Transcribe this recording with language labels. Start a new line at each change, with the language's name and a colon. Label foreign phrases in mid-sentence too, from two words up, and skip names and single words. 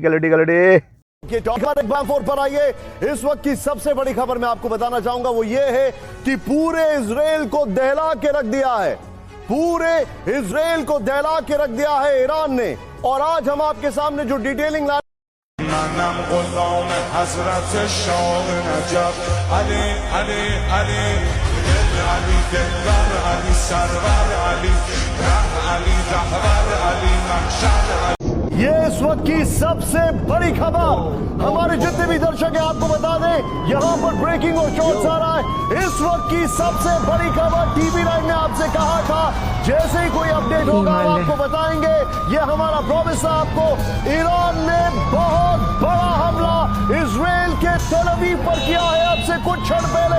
Hindi: ये टॉप पर आइए। इस वक्त की सबसे बड़ी खबर मैं आपको बताना चाहूंगा वो ये है कि पूरे इजराइल को दहला के रख दिया है, पूरे इजराइल को दहला के रख दिया है ईरान ने। और आज हम आपके सामने जो डिटेलिंग ला
Persian: منم غلام حضرت شاه نجف علی علی علی علی دلبر علی سرور علی ره علی رهبر علی محشر।
Hindi: ये इस वक्त की सबसे बड़ी खबर, हमारे जितने भी दर्शक हैं आपको बता दें, यहाँ पर ब्रेकिंग और शॉट्स आ रहा है। इस वक्त की सबसे बड़ी खबर, TV9 ने आपसे कहा था जैसे ही कोई अपडेट होगा हम आपको बताएंगे। ये हमारा प्रॉमिस है आपको। ईरान ने बहुत बड़ा हमला इजराइल के तेल अवीव पर किया है अब से कुछ क्षण पहले।